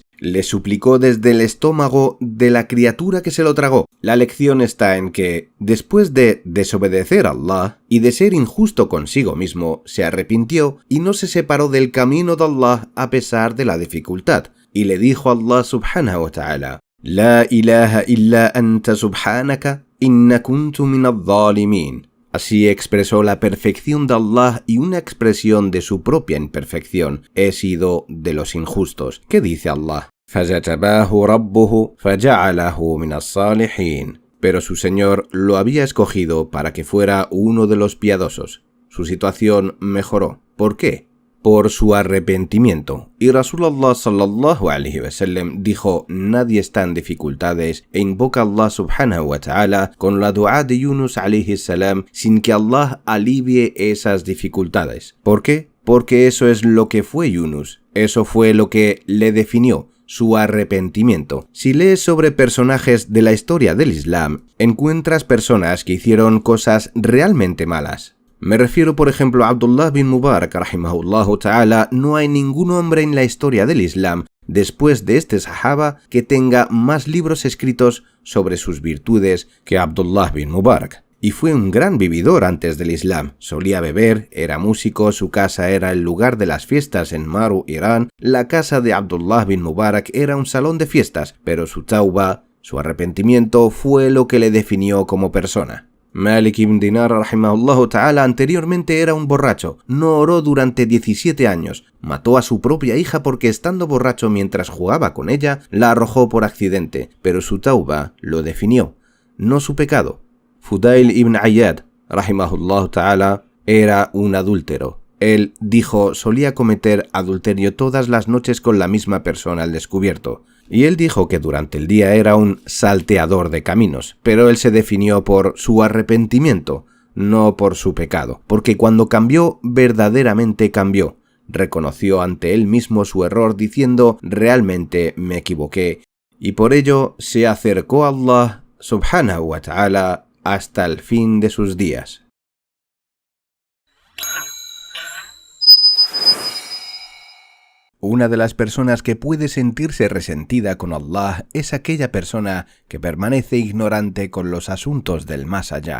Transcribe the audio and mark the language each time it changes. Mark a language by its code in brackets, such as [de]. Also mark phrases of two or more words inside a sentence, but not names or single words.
[es] Le suplicó desde el estómago de la criatura que se lo tragó. La lección está en que, después de desobedecer a Allah y de ser injusto consigo mismo, se arrepintió y no se separó del camino de Allah a pesar de la dificultad. Y le dijo a [ar] الله سبحانه وتعالى: لا إله إلا أنت سبحانك إني كنت من الظالمين. [es] Así expresó la perfección de Allah y una expresión de su propia imperfección. He sido de los injustos. ¿Qué dice Allah? [ar] فَجَتَبَاهُ رَبُّهُ فَجَعَلَهُ مِنَ الصَّالِحِينَ. [es] Pero su Señor lo había escogido para que fuera uno de los piadosos. Su situación mejoró. ¿Por qué? Por su arrepentimiento. Y [ar] رسول الله صلى الله عليه وسلم [es] dijo: nadie está en dificultades e invoca a [ar] الله سبحانه وتعالى [es] con la dua de Yunus [ar] عليه السلام [es] sin que Allah alivie esas dificultades. ¿Por qué? Porque eso es lo que fue Yunus. Eso fue lo que le definió, su arrepentimiento. Si lees sobre personajes de la historia del Islam, encuentras personas que hicieron cosas realmente malas. Me refiero, por ejemplo, a Abdullah bin Mubarak, [ar] رحمه الله تعالى. [es] No hay ningún hombre en la historia del Islam, después de este sahaba, que tenga más libros escritos sobre sus virtudes que Abdullah bin Mubarak. Y fue un gran vividor antes del Islam. Solía beber, era músico, su casa era el lugar de las fiestas en Maru, Irán. La casa de Abdullah bin Mubarak era un salón de fiestas, pero su tauba, su arrepentimiento, fue lo que le definió como persona. Malik ibn Dinar [ar] رحمه الله تعالى [es] anteriormente era un borracho, no oró durante 17 años, mató a su propia hija porque estando borracho mientras jugaba con ella, la arrojó por accidente, pero su tauba lo definió, no su pecado. Fudail ibn Ayyad [ar] رحمه الله تعالى [es] era un adúltero. Él dijo solía cometer adulterio todas las noches con la misma persona al descubierto. Y él dijo que durante el día era un salteador de caminos, pero él se definió por su arrepentimiento, no por su pecado, porque cuando cambió, verdaderamente cambió. Reconoció ante él mismo su error diciendo: realmente me equivoqué, y por ello se acercó a [ar] الله سبحانه وتعالى [es] hasta el fin de sus días. Una de las personas que puede sentirse resentida con Allah es aquella persona que permanece ignorante con los asuntos del más allá.